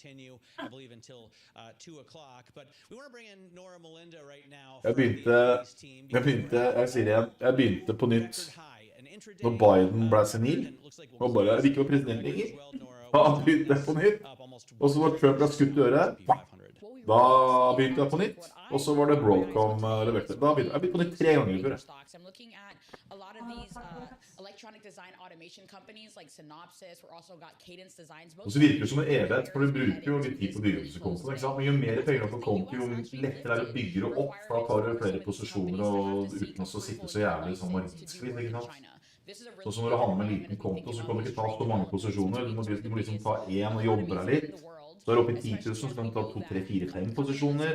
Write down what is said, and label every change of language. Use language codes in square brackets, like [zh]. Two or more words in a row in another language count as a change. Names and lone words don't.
[no] Jeg begynte på nytt når Biden ble senil, og bare, jeg vil ikke være president lenger. Han begynte på nytt, og så var Trump skutt i øret. Da begynte jeg på nytt, og så var det Broadcom leverte. Da begynte jeg på nytt 3 ganger før. [en] lot of these electronic design automation companies like Synopsys, we're also got Cadence Designs. [no] Og så virker det som en evighet, for du bruker jo litt tid på å bygge opp disse kontoene, ikke sant? Men jo mer penger på konto, jo lettere er det å bygge det opp, for da tar du flere posisjoner og uten å sitte så jævlig som markedsskritt, ikke sant? Så når du handler med en liten konto, så kan du ikke ta så mange posisjoner. Du må liksom ta en og jobbe deg litt. Så er det oppe i 10 000, så kan du ta 2, 3, 4, 5 posisjoner.